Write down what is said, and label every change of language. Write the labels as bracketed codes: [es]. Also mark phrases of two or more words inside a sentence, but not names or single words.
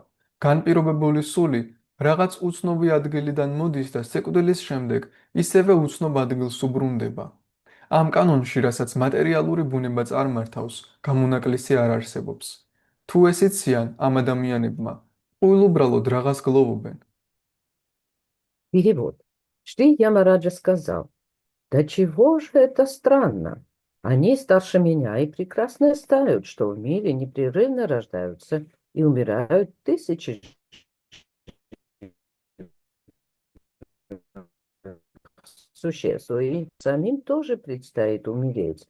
[ka] განპირობებული სული რაღაც უცნობი ადგილიდან მოდის და სიკვდილის შემდეგ ისევე უცნობ ადგილს უბრუნდება. ამ კანონში, რასაც მატერიალური ბუნება წარმართავს, გამონაკლისი არ არსებობს. თუ ეს იციან ამ ადამიანებმა, უბრალოდ რაღაც გლოვობენ. [ru] Перевод. Шри Ямараджа сказал: «Да чего же это странно? Они старше меня и прекрасно знают, что в мире непрерывно рождаются и умирают тысячи существ, и самим тоже предстоит умереть.